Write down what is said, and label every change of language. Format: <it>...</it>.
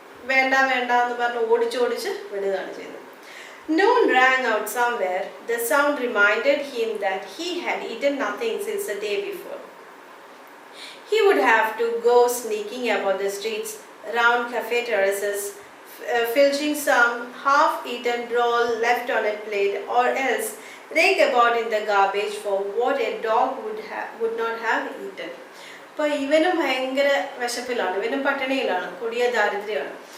<ml>വേണ്ട വേണ്ട എന്ന് പറഞ്ഞ് ഓടിച്ചോടിച്ച് വിടുകയാണ് ചെയ്തത്.</ml> <en>Noon rang out somewhere. The sound reminded him that he had eaten nothing since the day before. He would have to go sneaking about the streets, round cafe terraces, filching some half-eaten roll left on a plate, or else rake about in the garbage for what a dog would not have eaten.</en> <ml>അപ്പോൾ ഇവനും ഭയങ്കര വിശപ്പിലാണ്, ഇവനും പട്ടിണിയിലാണ്, കൊടിയ ദാരിദ്ര്യമാണ്.</ml>